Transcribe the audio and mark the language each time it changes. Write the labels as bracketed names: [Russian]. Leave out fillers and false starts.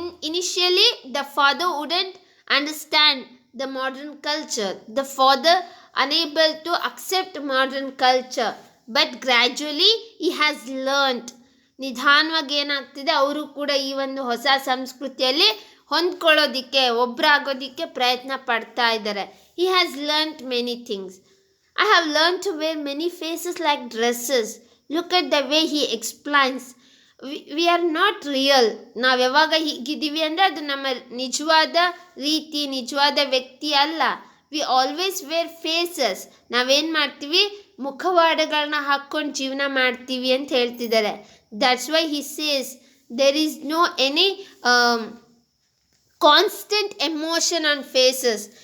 [English] Initially, the father wouldn't understand the modern culture. The father unable to accept modern culture. But gradually, he has learned. [Kannada] ನಿಧಾನವಾಗಿ ಏನಾಗ್ತಿದೆ, ಅವರು ಕೂಡ ಈ ಒಂದು ಹೊಸ ಸಂಸ್ಕೃತಿಯಲ್ಲಿ ಹೊಂದ್ಕೊಳ್ಳೋದಿಕ್ಕೆ, ಒಬ್ಬರಾಗೋದಿಕ್ಕೆ ಪ್ರಯತ್ನ ಪಡ್ತಾ ಇದ್ದಾರೆ. [English] He has learnt many things. I have learned to wear many faces like dresses. Look at the way he explains. We are not real. [Kannada] ನಾವು ಯಾವಾಗ ಹೀಗಿದ್ದೀವಿ ಅಂದರೆ ಅದು ನಮ್ಮ ನಿಜವಾದ ರೀತಿ, ನಿಜವಾದ ವ್ಯಕ್ತಿ ಅಲ್ಲ. [English] We always wear faces. [Kannada] ನಾವೇನು ಮಾಡ್ತೀವಿ, ಮುಖವಾಡಗಳನ್ನ ಹಾಕ್ಕೊಂಡು ಜೀವನ ಮಾಡ್ತೀವಿ ಅಂತ ಹೇಳ್ತಿದ್ದಾರೆ. [English] That's why he says there is no any constant emotion on faces.